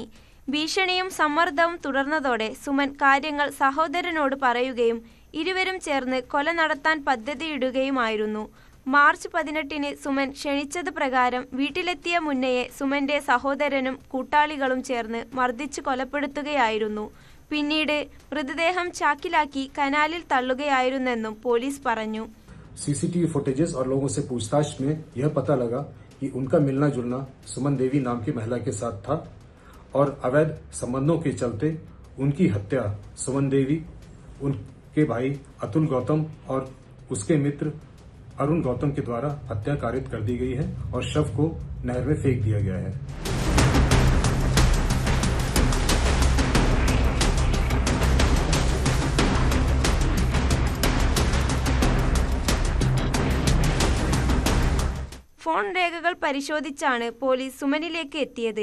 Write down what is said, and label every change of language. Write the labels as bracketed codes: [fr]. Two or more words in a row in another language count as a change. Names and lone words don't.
[ml] ഭീഷണിയും സമ്മർദ്ദവും തുടർന്നതോടെ സുമൻ കാര്യങ്ങൾ സഹോദരനോട് പറയുകയും ഇരുവരും ചേർന്ന് കൊല നടത്താൻ പദ്ധതിയിടുകയുമായിരുന്നു. മാർച്ച് 18 സുമൻ ക്ഷണിച്ചത് പ്രകാരം വീട്ടിലെത്തിയ മുന്നയെ സുമന്റെ സഹോദരനും കൂട്ടാളികളും ചേർന്ന് മർദ്ദിച്ചു കൊലപ്പെടുത്തുകയായിരുന്നു. പിന്നീട് മൃതദേഹം ചാക്കിലാക്കി കനാലിൽ തള്ളുകയായിരുന്നെന്നും പോലീസ് പറഞ്ഞു. [hi] CCTV फुटेजेस और लोगों से पूछताछ में यह पता लगा कि उनका मिलना जुलना सुमन देवी नाम की महिला के साथ था और अवैध संबंधों के चलते उनकी हत्या सुमन देवी, उनके भाई अतुल गौतम और उसके मित्र अरुण गौतम के द्वारा हत्या कारित कर दी गई है और शव को नहर में फेंक दिया गया है. [ml] ഫോൺ രേഖകൾ പരിശോധിച്ചാണ് പോലീസ് സുമനിലേക്ക് എത്തിയത്.